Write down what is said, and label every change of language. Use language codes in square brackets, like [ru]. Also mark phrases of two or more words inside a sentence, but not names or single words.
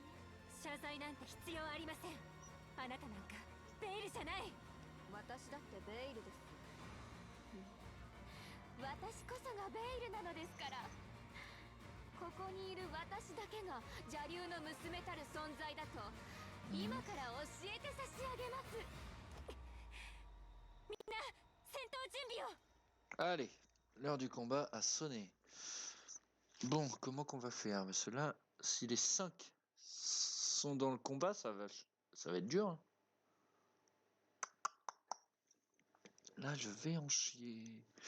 [ja] 謝罪なんて必要ありません。あなたなんかベイルじゃない。私だってベイルです。私こそがベイルなのですから。ここにいる私だけが邪竜の娘たる存在だと今から教えて差し上げます。 [fr] Allez, l'heure du combat a sonné. Bon, comment qu'on va faire? Parce que là, si les 5 sont dans le combat, ça va être dur. Hein. Là, je vais en chier.